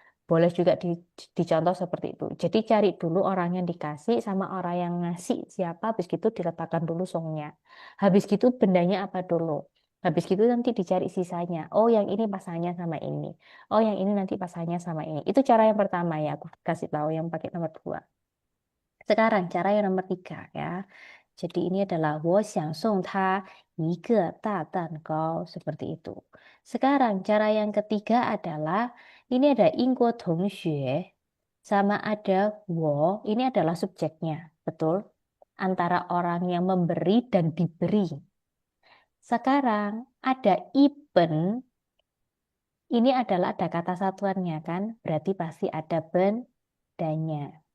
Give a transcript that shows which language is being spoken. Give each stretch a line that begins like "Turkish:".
Indonesian: Boleh juga dicontoh seperti itu. Jadi cari dulu orang yang dikasih sama orang yang ngasih siapa, habis gitu diletakkan dulu songnya. Habis gitu bendanya apa dulu. Habis gitu nanti dicari sisanya. Oh, yang ini pasangannya sama ini. Oh, yang ini nanti pasangannya sama ini. Itu cara yang pertama ya, aku kasih tahu yang pakai nomor 2. Sekarang cara yang nomor 3 ya. Jadi ini adalah
Chinese: 我想送他一个大蛋糕.
Indonesian: Seperti itu. Sekarang cara yang ketiga adalah ini ada
Chinese: 英国同学
Indonesian: sama ada 我. Ini adalah subjeknya. Betul? Antara orang yang memberi dan diberi. Sekarang ada iben, ini adalah ada kata satuannya kan, berarti pasti ada bendanya.